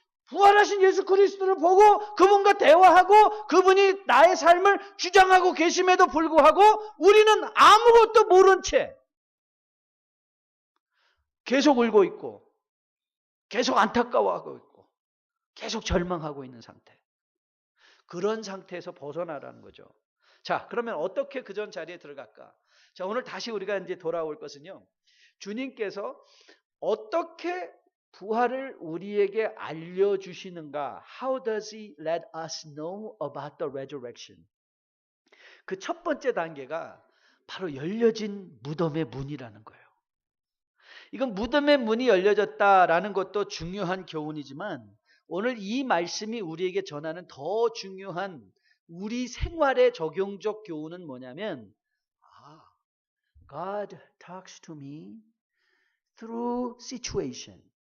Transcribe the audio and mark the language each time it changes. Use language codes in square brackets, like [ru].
[ko] 부활하신 예수 그리스도를 보고 그분과 대화하고 그분이 나의 삶을 주장하고 계심에도 불구하고 우리는 아무것도 모른 채 계속 울고 있고 계속 안타까워하고 있고 계속 절망하고 있는 상태. 그런 상태에서 벗어나라는 거죠. 자, 그러면 어떻게 그 전 자리에 들어갈까? 자, 오늘 다시 우리가 이제 돌아올 것은요. 주님께서 어떻게 부활을 우리에게 알려주시는가? [en] How does he let us know about the resurrection? [ko] 그 첫 번째 단계가 바로 열려진 무덤의 문이라는 거예요. 이건 무덤의 문이 열려졌다라는 것도 중요한 교훈이지만 오늘 이 말씀이 우리에게 전하는 더 중요한 우리 생활에 적용적 교훈은 뭐냐면 [en] God talks to me through situation.